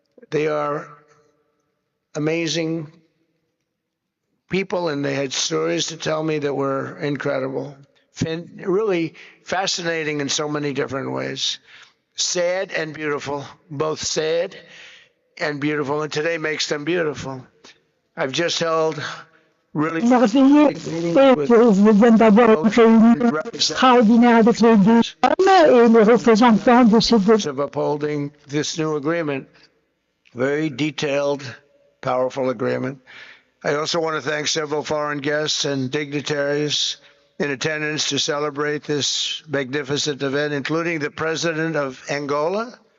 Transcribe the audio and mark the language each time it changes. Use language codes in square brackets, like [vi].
[en] They are amazing people, and they had stories to tell me that were incredible, really fascinating in so many different ways. Sad and beautiful, both sad and beautiful, and today makes them beautiful. I've just held really [fr] Merveilleux et que je viens d'avoir une réunion extraordinaire avec les deux hommes et les représentants de ces deux. [en] of upholding this new agreement. Very detailed, powerful agreement. I also want to thank several foreign guests and dignitaries in attendance to celebrate this magnificent event, including the President of Angola.